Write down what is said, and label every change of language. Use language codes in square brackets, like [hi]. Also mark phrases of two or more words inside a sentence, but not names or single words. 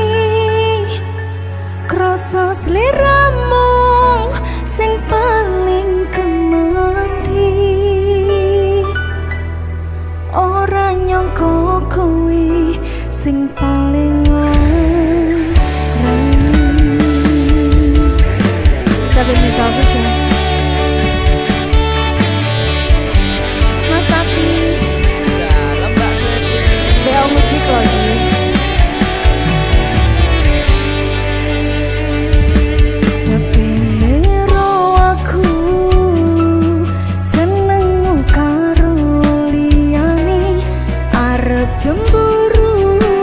[jv] krasa sliramu sing paling kemati ora nyangka kowe sing paling larang. [en] Seven is official. [jv] Mas Tati BL musik lagi. Sepiro aku seneng karo liyane arep cemburu